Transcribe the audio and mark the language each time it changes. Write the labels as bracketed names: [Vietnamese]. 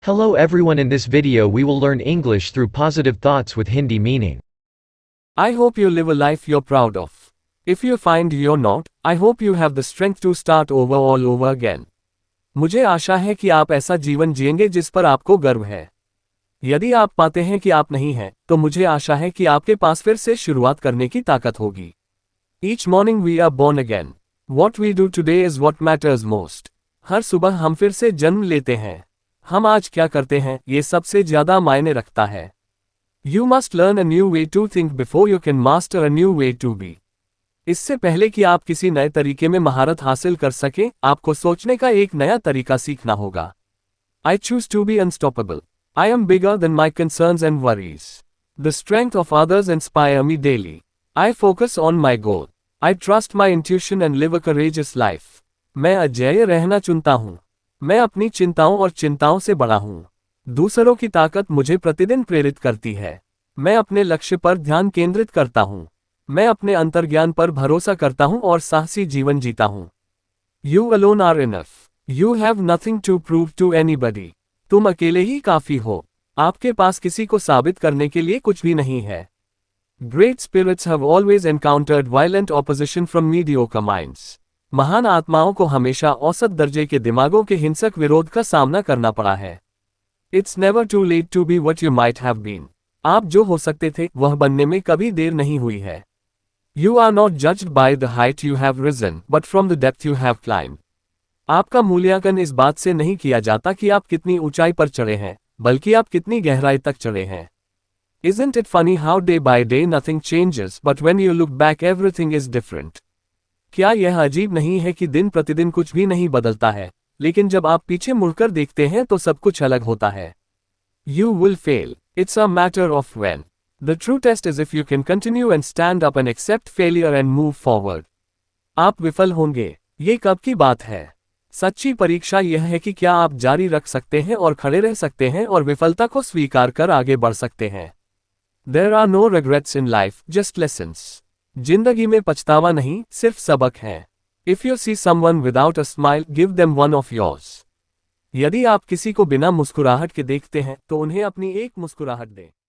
[English] Hello everyone, in this video we will learn English through positive thoughts with Hindi meaning. I hope you live a life you're proud of. If you find you're not, I hope you have the strength to start over all over again. [Hindi] मुझे आशा है कि आप ऐसा जीवन जिएंगे जिस पर आपको गर्व है। यदि आप पाते हैं कि आप नहीं हैं, तो मुझे आशा है कि आपके पास फिर से शुरुआत करने की ताकत होगी। [English] Each morning we are born again. What we do today is what matters most. [Hindi] हर सुबह हम फिर से जन्म लेते हैं। हम आज क्या करते हैं, ये सबसे ज्यादा मायने रखता है। [English] You must learn a new way to think before you can master a new way to be. [Hindi] इससे पहले कि आप किसी नए तरीके में महारत हासिल कर सकें, आपको सोचने का एक नया तरीका सीखना होगा। [English] I choose to be unstoppable. I am bigger than my concerns and worries. The strength of others inspire me daily. I focus on my goal. I trust my intuition and live a courageous life. [Hindi] मैं अजेय रहना चुनता हूँ। मैं अपनी चिंताओं और चिंताओं से बड़ा हूँ। दूसरों की ताकत मुझे प्रतिदिन प्रेरित करती है। मैं अपने लक्ष्य पर ध्यान केंद्रित करता हूँ। मैं अपने अंतर्ज्ञान पर भरोसा करता हूँ और साहसी जीवन जीता हूँ। [English] You alone are enough. You have nothing to prove to anybody. [Hindi] तुम अकेले ही काफी हो। आपके पास किसी को साबित करने के लिए कुछ भी नहीं है। [English] Great spirits have always encountered violent opposition from mediocre minds. [Hindi] महान आत्माओं को हमेशा औसत दर्जे के दिमागों के हिंसक विरोध का सामना करना पड़ा है। [English] It's never too late to be what you might have been. [Hindi] आप जो हो सकते थे, वह बनने में कभी देर नहीं हुई है। [English] You are not judged by the height you have risen, but from the depth you have climbed. [Hindi] आपका मूल्यांकन इस बात से नहीं किया जाता कि आप कितनी ऊंचाई पर चढ़े हैं, बल्कि आप कितनी गहराई तक चढ़े हैं। [English] Isn't it funny how day by day nothing changes, but when you look back everything is different? [Hindi] क्या यह अजीब नहीं है कि दिन प्रतिदिन कुछ भी नहीं बदलता है, लेकिन जब आप पीछे मुड़कर देखते हैं तो सब कुछ अलग होता है। [English] You will fail. It's a matter of when. The true test is if you can continue and stand up and accept failure and move forward. [Hindi] आप विफल होंगे, ये कब की बात है। सच्ची परीक्षा यह है कि क्या आप जारी रख सकते हैं और खड़े रह सकते हैं और विफलता को स्वीकार कर आगे बढ़ सकते हैं। [English] There are no regrets in life, just lessons. [Hindi] जिंदगी में पछतावा नहीं, सिर्फ सबक है। [English] If you see someone without a smile, give them one of yours. [Hindi] यदि आप किसी को बिना मुस्कुराहट के देखते हैं, तो उन्हें अपनी एक मुस्कुराहट दें।